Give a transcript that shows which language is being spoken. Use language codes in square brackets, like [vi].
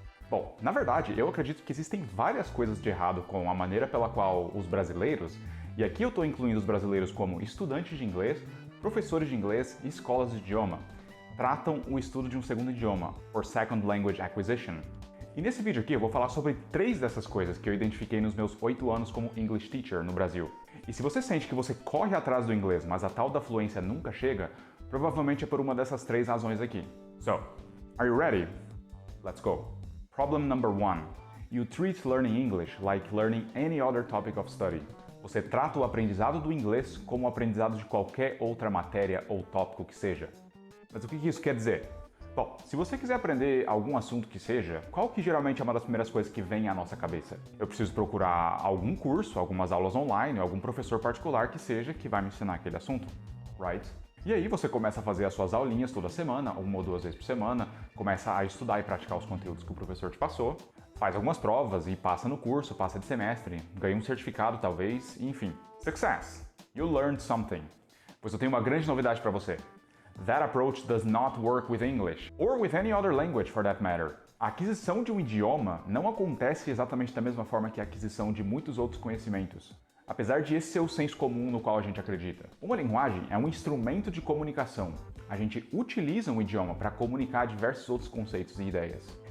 [pt] Bom, na verdade, eu acredito que existem várias coisas de errado com a maneira pela qual os brasileiros, e aqui eu estou incluindo os brasileiros como estudantes de inglês, professores de inglês e escolas de idioma, tratam o estudo de um segundo idioma, [en] or Second Language Acquisition. [pt] E nesse vídeo aqui eu vou falar sobre 3 dessas coisas que eu identifiquei nos meus 8 anos como English Teacher no Brasil. E se você sente que você corre atrás do inglês, mas a tal da fluência nunca chega, provavelmente é por uma dessas 3 razões aqui. [en] So, are you ready? Let's go! Problem number 1. You treat learning English like learning any other topic of study. [pt] Você trata o aprendizado do inglês como o aprendizado de qualquer outra matéria ou tópico que seja. Mas o que isso quer dizer? Bom, se você quiser aprender algum assunto que seja, qual que geralmente é uma das primeiras coisas que vem à nossa cabeça? Eu preciso procurar algum curso, algumas aulas online, algum professor particular que seja que vai me ensinar aquele assunto, right? E aí você começa a fazer as suas aulinhas toda semana, 1 ou 2 vezes por semana, começa a estudar e praticar os conteúdos que o professor te passou, faz algumas provas e passa no curso, passa de semestre, ganha um certificado talvez, enfim. [en] Success! You learned something. [pt] Pois eu tenho uma grande novidade para você. [en] That approach does not work with English, or with any other language for that matter. [pt] A aquisição de um idioma não acontece exatamente da mesma forma que a aquisição de muitos outros conhecimentos, apesar de esse ser o senso comum no qual a gente acredita. Uma linguagem é um instrumento de comunicação. A gente utiliza um idioma para comunicar diversos outros conceitos e ideias.